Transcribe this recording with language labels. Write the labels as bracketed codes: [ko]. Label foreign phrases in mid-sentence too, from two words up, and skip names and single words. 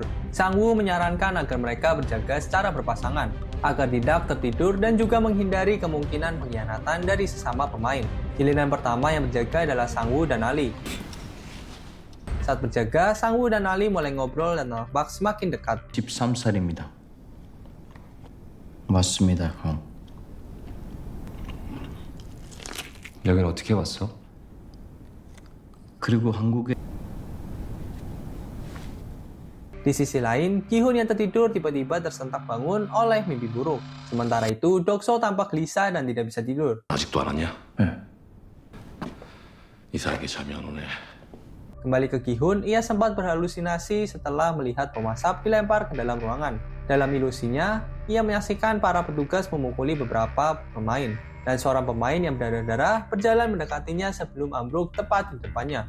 [id] Sang-woo menyarankan agar mereka berjaga secara berpasangan, agar tidak tertidur dan juga menghindari kemungkinan pengkhianatan dari sesama pemain. Giliran pertama yang berjaga adalah Sang-woo dan Ali. Saat berjaga, Sang-woo dan Ali mulai ngobrol dan nampak semakin dekat. [ko] 13살입니다. 맞습니다, 형. 여긴 어떻게 왔어? 그리고 한국에 [id] Di sisi lain, Ki-hun yang tertidur tiba-tiba tersentak bangun oleh mimpi buruk. Sementara itu, Dokso tampak gelisah dan tidak bisa tidur. [ko] 아직도 안 왔냐? 네. 이상하게 잠이 안 오네. [id] Kembali ke Ki-hun, ia sempat berhalusinasi setelah melihat pemasap dilempar ke dalam ruangan. Dalam ilusinya, ia menyaksikan para petugas memukuli beberapa pemain. Dan seorang pemain yang berdarah-darah berjalan mendekatinya sebelum ambruk tepat di depannya.